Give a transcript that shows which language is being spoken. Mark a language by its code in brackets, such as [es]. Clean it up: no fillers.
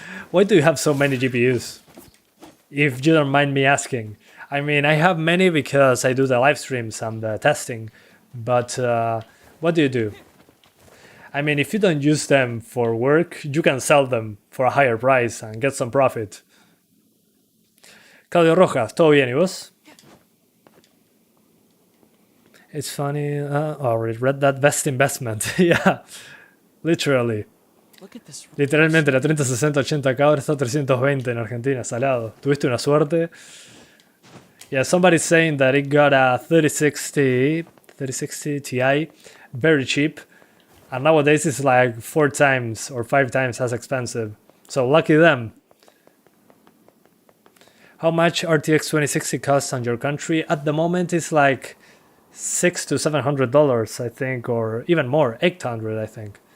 [en] Why do you have so many GPUs? If you don't mind me asking. I mean, I have many because I do the live streams and the testing, but what do you do? I mean, if you don't use them for work, you can sell them for a higher price and get some profit. [es] Claudio Rojas, ¿todo bien y vos? [en] It's funny, read that best investment. Yeah, literally. Look at this. [es] Literalmente la 3060-80K ahora está 320 en Argentina, salado. Tuviste una suerte. [en] Yeah, somebody's saying that it got a 3060 Ti, very cheap. And nowadays it's like 4 times or 5 times as expensive. So lucky them. How much RTX 2060 costs on your country? At the moment it's like $600 to $700, I think, or even more, $800, I think.